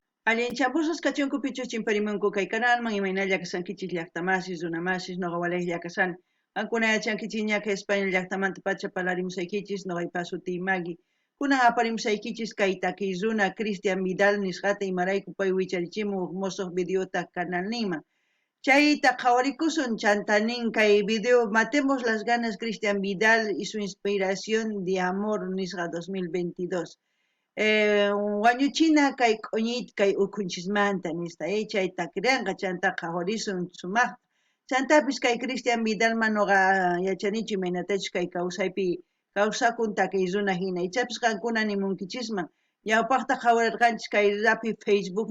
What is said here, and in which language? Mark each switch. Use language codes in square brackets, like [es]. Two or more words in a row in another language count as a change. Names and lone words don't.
[qu] Allinchamusas kachunku pichus chimparimunku kay kanalman imaynalla kasankichis llaqtamasis runamasis noqa walaylla kasani. Qankuna yachankichis ñaka España llaqtamanta pacha parlarimusaykichis noqaypa sutii Maggie. Kunan aparimusaykichis kay takiy runa Cristian Vidal nisqata imarayku pay wicharichimun huk musuq videota canalninman. Chayta qhawarikusun chantanin kay video Matemos las ganas Cristian Vidal y su inspiración de amor nisqa 2022. Wañuchina kay q'uñiyta kay ukunchismanta nista chayta krianqa chanta qhawarisun sumaq chantapis kay Cristian Vidalman noqa yachanichu imaynatachus kay kawsaypi kawsakun takiy runa hina ichapis qankuna nimunkichisman ñawpaqta qhawarirqanchis kay rapi Facebook